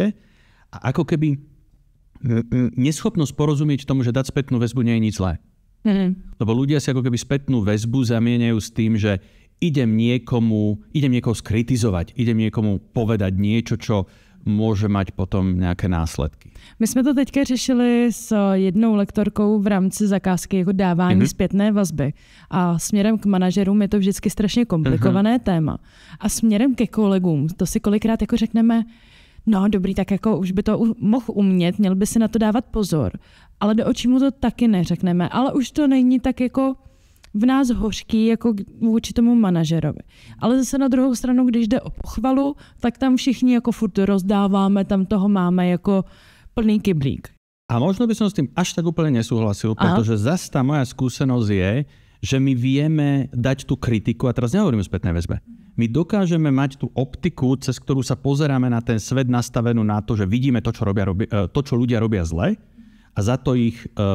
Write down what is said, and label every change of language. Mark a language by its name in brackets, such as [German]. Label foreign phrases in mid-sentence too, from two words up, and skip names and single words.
[Slovak] A ako keby neschopnosť porozumieť tomu, že dať spätnú väzbu nie je nič zlé. Lebo ľudia si ako keby spätnú väzbu zamieňajú s tým, že idem niekoho skritizovať, idem niekomu povedať niečo, čo môže mať potom nějaké následky. [Czech] My jsme to teďka řešili s jednou lektorkou v rámci zakázky jako dávání zpětné vazby. A směrem k manažerům je to vždycky strašně komplikované téma. A směrem ke kolegům, to si kolikrát jako řekneme, no dobrý, tak jako už by to mohl umět, měl by si na to dávat pozor. Ale do očí mu to taky neřekneme. Ale už to není tak jako v nás hořký jako vůči tomu manažerovi. Ale zase na druhou stranu, když jde o pochvalu, tak tam všichni jako furt rozdáváme, tam toho máme jako plný kyblík. [Slovak] A možno by som s tým až tak úplne nesúhlasil, pretože zase tá moja skúsenosť je, že my vieme dať tú kritiku, a teraz nehovorím o spätnej väzbe, my dokážeme mať tú optiku, cez ktorú sa pozeráme na ten svet nastavenú na to, že vidíme to, čo ľudia robia zle a za to ich pokarháme.